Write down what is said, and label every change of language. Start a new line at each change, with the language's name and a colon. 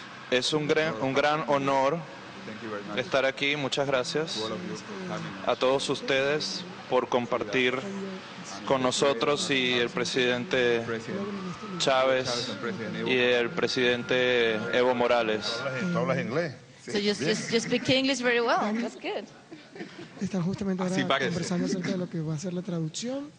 Spanish: Es un gran honor estar aquí. Muchas gracias a todos ustedes por compartir con nosotros y el presidente Chávez y el presidente Evo Morales. ¿Tú hablas inglés?
English: So you speak English very well. That's good.
Spanish: Están justamente ahora conversando acerca de lo que va a ser la traducción.